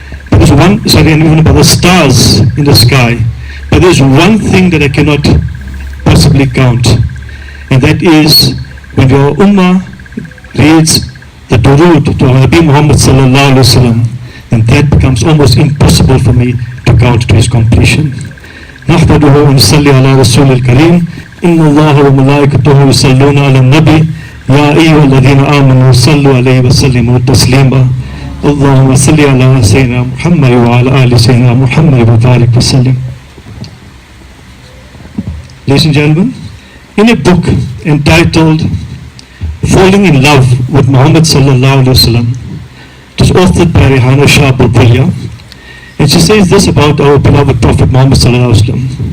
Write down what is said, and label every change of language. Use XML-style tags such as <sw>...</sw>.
<en>And even about the stars in the sky. But there's one thing that I cannot possibly count, and that is when your ummah reads the durood to Nabi Muhammad sallallahu alaihi wasallam, then that becomes almost impossible for me to count to his completion.</en> <ar>نحمده ونصلي على رسول الكريم إن الله وملائكته يصلون على النبي يا أيها الذين آمنوا صلوا عليه وسلموا تسليما اللهم صل على سيدنا محمد وعلى آل سيدنا محمد وبارك وسلم.</ar> <en>Ladies and gentlemen, in a book entitled Falling in Love with Muhammad sallallahu alaihi wasallam, it is authored by Rehana Shah Bulwayo, and she says this about our beloved Prophet Muhammad sallallahu alaihi wasallam.</en>